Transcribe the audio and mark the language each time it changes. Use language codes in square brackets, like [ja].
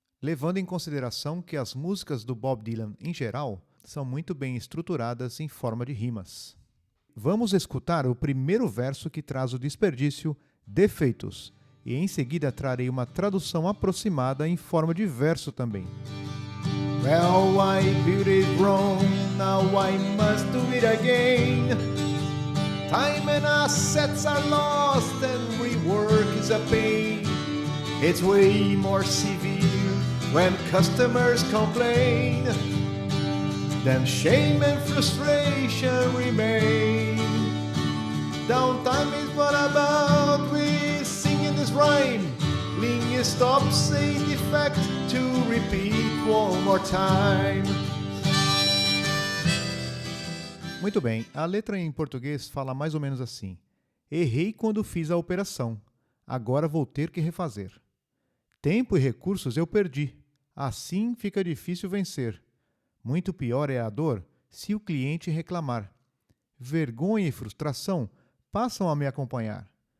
[pt] Levando em consideração que as músicas do Bob Dylan, em geral, são muito bem estruturadas em forma de rimas. Vamos escutar o primeiro verso que traz o desperdício defeitos, e em seguida trarei uma tradução aproximada em forma de verso também. [en] Well, I built it wrong, now I must do it again. Time and assets are lost and rework is a pain. It's way more severe when customers complain. Then shame and frustration remain. Downtime is what about we sing in this rhyme. Lean stops a defect to repeat one more time. [pt] Muito bem, a letra em português fala mais ou menos assim. Errei quando fiz a operação, agora vou ter que refazer. Tempo e recursos eu perdi, assim fica difícil vencer. Muito pior é a dor se o cliente reclamar. Vergonha e frustração passam a me acompanhar.